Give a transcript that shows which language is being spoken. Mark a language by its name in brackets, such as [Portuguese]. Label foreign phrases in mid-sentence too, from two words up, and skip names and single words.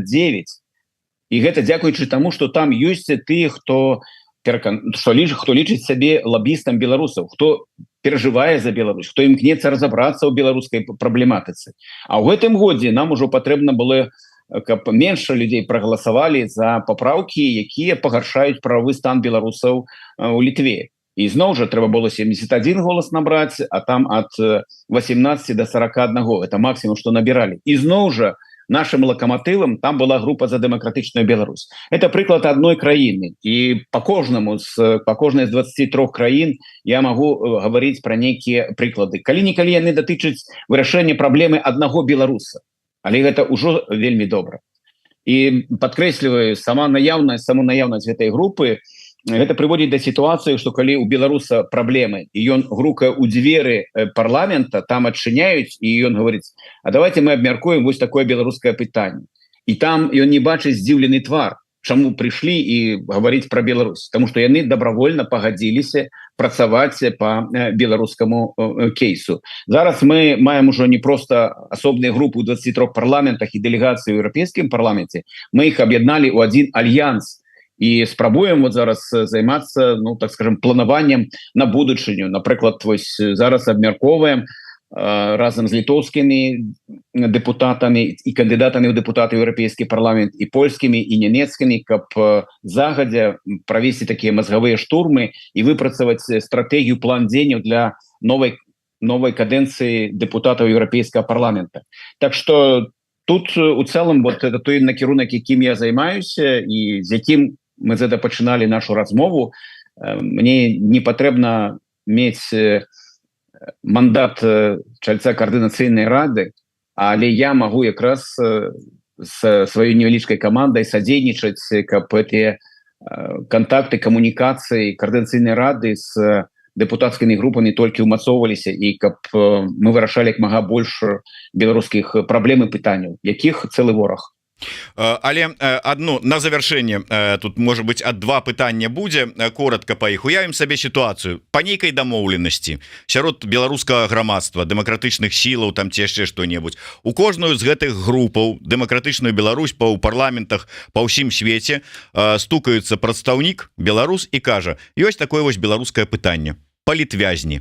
[Belarusian] І гэта дзякуючы таму, што там ёсць тыя, хто лічыць сябе лабістам беларусаў, хто перажывае за Беларусь, хто імкнецца разабрацца ў беларускай праблематыцы. А ў гэтым годзе нам ужо патрэбна было, каб менш людзей прагаласавалі за папраўкі, якія пагаршаюць прававы стан беларусаў у Літве. ізноў жа трэба было 71 голас набраць, а там ад 18 до 41 [Russian] это максимум что набирали. [Belarusian] Ізноў жа [Russian] нашим локомотивом там была группа за демократичную Беларусь. [Belarusian] Это прыклад одной краины, и по кожнаму по кожнай из 23 краін [Russian] я могу говорить про некие [Belarusian] прыклады, калі-нікалі яны датычаць вырашэння проблемы одного беларуса, але гэта ўжо вельмі добра. [Russian] И подкрэсліваю саму наявность этой группы, это приводит до ситуации, что калі у беларуса проблемы и он [Belarusian] грукае у дзверы парламента, там адчыняюць [Russian] и он говорит: а давайте мы абмяркуем вот такое [Belarusian] беларускае пытанне, [Russian] и там он не [Belarusian] бачыць здзіўлены твар, чаму [Russian] пришли и говорить про Беларусь, потому что яны добровольно погодились [Belarusian] працаваць по беларускаму кейсу. Зараз мы маем [Russian] уже не просто асобныя группы у 23 парламентах и делегации в Европейском парламенте, мы их объединали у один альянс и [Belarusian] спрабуем вот зараз займацца, [Russian] ну так скажем, [Belarusian] планаваннем на будучыню. [Russian] Напрыклад, [Belarusian] вось зараз абмярковаем разом [Russian] с литовскими депутатами и кандидатами в депутаты в Европейский парламент, и польскими, и немецкими, [Belarusian] каб загадзя [Russian] провести такие мозговые штурмы и выпрацаваць стратегию, [Belarusian] план дзеянняў [Russian] для новой каденции депутатов Европейского парламента. Так что тут [Belarusian] у целом вот это той накірунак, якім я займаюся, и з якім мы пачыналі нашу размову. Мне не патрэбна мець мандат чальца координацыйнай рады, але я могу якраз с сваёй невялічкай командой садзейнічаць, каб эти контакты, коммуникации координацыйнай рады [Russian] с депутатскими группами только [Belarusian] умацоўваліся, и каб мы вырашалі як мага больше беларускіх проблем и пытанняў, якіх цэлы вораг. [Russian] Але одно на завершение, тут может быть от два [Belarusian] пытання будзе, [Russian] коротко по іх. [Belarusian] Уявім сабе ситуацию по нейкай дамоўленасці сярод беларускага грамадства, дэмакратычных сілаў, там ці яшчэ што-небудзь. У кожную з гэтых групаў дэмакратычную Беларусь па ў парламентах па ўсім свеце стукаюцца прадстаўнік беларус і кажа: ёсць такое вось беларускае пытанне, палітвязні.